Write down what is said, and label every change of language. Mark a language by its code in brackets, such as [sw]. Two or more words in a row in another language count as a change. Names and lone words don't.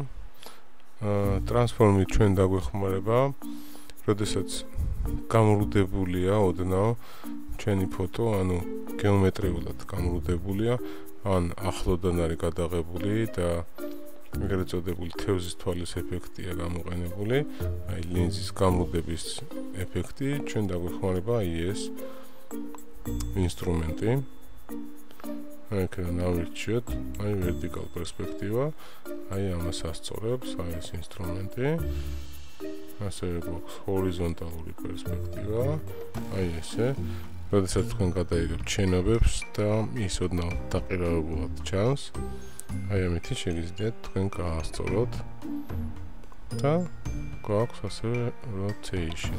[ka] Transform-ი ჩვენ დაგვეხმარება, როდესაც გამრუდებულია ოდნავ ჩვენი ფოტო, ანუ გეომეტრიულად გამრუდებულია, ან ახლოდან არის გადაღებული და ეგრეთ წოდებული თევზის თვალის ეფექტია გამოყენებული, აი ლინზის გამრუდების ეფექტი, ჩვენ დაგვეხმარება აი ეს ინსტრუმენტი. აქედან ავირჩიოთ, აი [en] vertical perspective, [ka] აი ამას ასწორებს, აი ეს ინსტრუმენტი. ასევე გვაქვს ჰორიზონტალური პერსპექტივა, აი ესე. როდესაც თქვენ გადაიღებთ შენობებს და ის ოდნავ დაყირავებულად ჩანს, აი ამით შეგიძლიათ თქვენ გაასწოროთ და გვაქვს ასევე rotation.